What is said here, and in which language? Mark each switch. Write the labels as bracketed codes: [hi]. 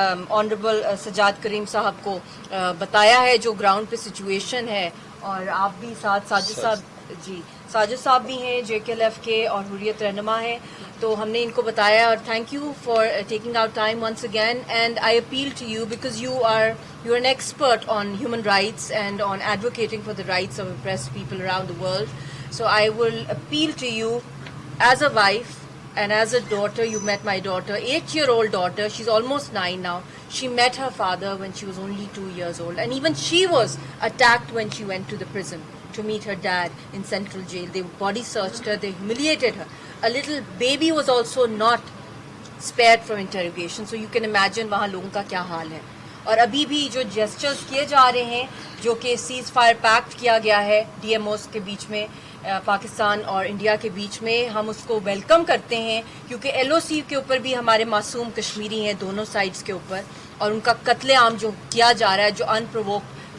[ur] Honourable Sajjad کریم صاحب کو بتایا ہے جو گراؤنڈ پہ سچویشن ہے، اور آپ بھی ساتھ ساجد صاحب، جی ساجد صاحب بھی ہیں JKLF کے اور حریت رہنما ہیں، تو ہم نے ان کو بتایا، اور [en] Thank you for taking out time once again, and I appeal to you because you are an expert on human rights and on advocating for the rights of oppressed people around the world. So I will appeal to you as a wife and as a daughter. You met my daughter, 8-year-old daughter. She's almost 9 now. She met her father when she was only 2 years old, and even she was attacked when she went to the prison to meet her dad in Central Jail. They body searched her, they humiliated her. A little baby was also not spared from interrogation. So you can imagine [ur] وہاں لوگوں کا کیا حال ہے، اور ابھی بھی جو جیسچرز کیے جا رہے ہیں، جو کہ سیز فائر پیکٹ کیا گیا ہے DMOs کے بیچ میں، پاکستان اور انڈیا کے بیچ میں، ہم اس کو ویلکم کرتے ہیں، کیونکہ LOC کے اوپر بھی ہمارے معصوم کشمیری ہیں دونوں سائڈز کے اوپر، اور ان کا قتل عام جو کیا جا رہا ہے، جو ان پرووک